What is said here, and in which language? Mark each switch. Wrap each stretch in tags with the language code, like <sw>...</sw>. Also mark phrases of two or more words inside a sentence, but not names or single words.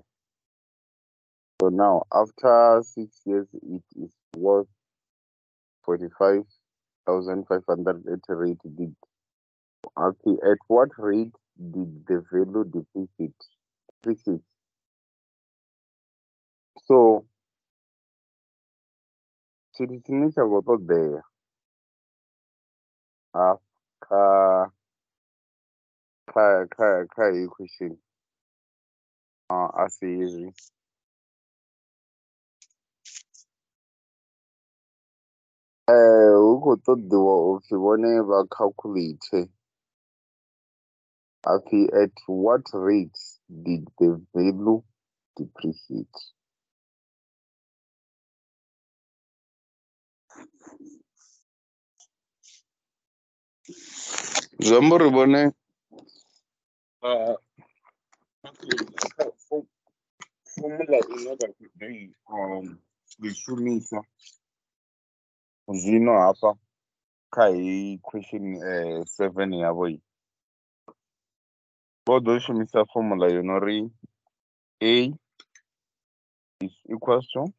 <en>So now after 6 years it is worth 45,500 at a rate did. Okay, at what rate did the value depreciate?</en> <ve>So tshithu tsha khou ṱoḓea kha heyi question a si hezwi. Hu khou ṱoḓiwa upfhi vhone vha calculate apfhi</ve> <en>at what rate did the value depreciate?</en> <ve>Zwi amba uri vhone formula ine vha khou i shumisa zwino hafha kha heyi question 7 yavho i vho ḓo shumisa formula yo no ri</ve> <en>A is equals to</en>